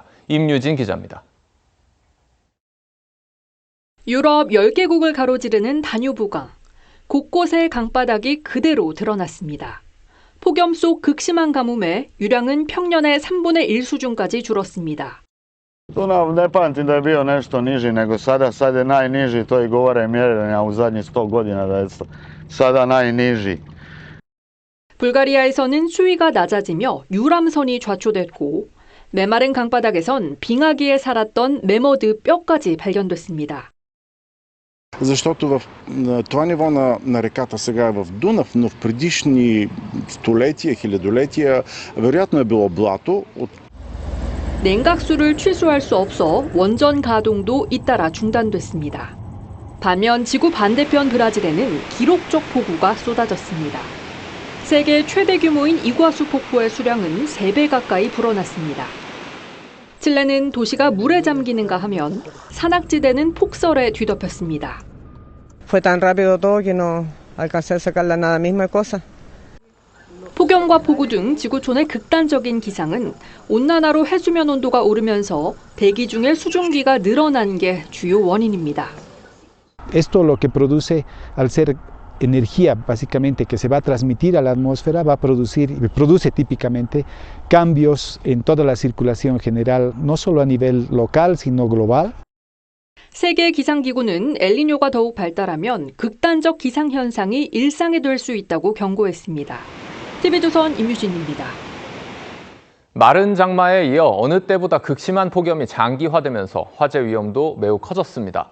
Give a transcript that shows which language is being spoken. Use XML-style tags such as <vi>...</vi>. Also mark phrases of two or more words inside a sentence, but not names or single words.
<ko>임유진 기자입니다. 유럽 10개국을 가로지르는 다뉴브강. 곳곳에 강바닥이 그대로 드러났습니다. 폭염 속 극심한 가뭄에 유량은 평년의 3분의 1 수준까지 줄었습니다.</ko> <hr>Tu ne pamtim da je bio nešto niži nego sada, sad je najniži, to i govore mjerenja u zadnjih 100 godina da je sada najniži.</hr> <ko>불가리아에서는 수위가 낮아지며 유람선이 좌초됐고 메마른 강바닥에선 빙하기에 살았던 매머드 뼈까지 발견됐습니다.</ko> <bg>Защото това ниво на реката сега е в Дунав, но в предишни столетия, хилядолетия вероятно е било блато.</bg> <ko>냉각수를 취소할 수 없어 원전 가동도 잇따라 중단됐습니다. 반면 지구 반대편 브라질에는 기록적 폭우가 쏟아졌습니다. 세계 최대 규모인 이과수 폭포의 수량은 3배 가까이 불어났습니다. 칠레는 도시가 물에 잠기는가 하면 산악지대는 폭설에 뒤덮였습니다.</ko> <es>Fue tan rápido todo que no alcancé a sacar la nada misma cosa.</es> <ko>폭염과 폭우 등 지구촌의 극단적인 기상은 온난화로 해수면 온도가 오르면서 대기 중의 수증기가 늘어난 게 주요 원인입니다. Esto lo que produce, al ser energía básicamente que se va a transmitir a la atmósfera, produce típicamente cambios en toda la circulación general, no solo a nivel local, sino global. 세계 기상기구는 엘니뇨가 더욱 발달하면 극단적 기상 현상이 일상이 될 수 있다고 경고했습니다. TV조선 임유진입니다. 마른 장마에 이어 어느 때보다 극심한 폭염이 장기화되면서 화재 위험도 매우 커졌습니다.</ko>